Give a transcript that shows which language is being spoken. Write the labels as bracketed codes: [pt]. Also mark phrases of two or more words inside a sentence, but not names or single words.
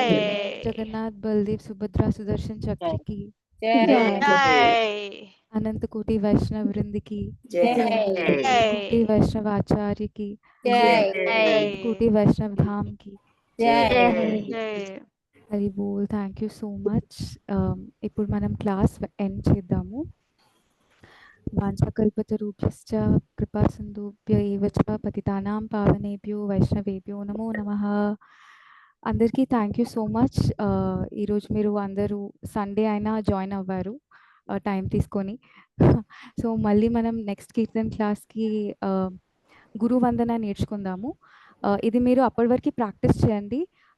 [hi] जगन्नाथ बलदेव सुभद्रा सुदर्शन चक्र की జై अनंत कोटि वैष्णव वृंद की జై कोटि वैष्णव आचार्य की कोटि वैष्णव धाम की జై [te] హరి బోల్. [en] thank you so much. [te] ఇప్పుడు మనం [en] class end [te] చేద్దాము. [sa] వాంఛాకల్పతరుభ్యశ్చ కృపా సింధుభ్య ఏవ చ పతితానాం పావనేభ్యో వైష్ణవేభ్యో నమో నమః. [te] అందరికీ [en] thank you so much. [te] ఈరోజు మీరు అందరూ సండే అయినా జాయిన్ అవ్వారు టైం తీసుకొని. సో మళ్ళీ మనం నెక్స్ట్ కీర్తన్ క్లాస్కి గురువందన నేర్చుకుందాము. ఇది మీరు అప్పటి వరకు ప్రాక్టీస్ చేయండి.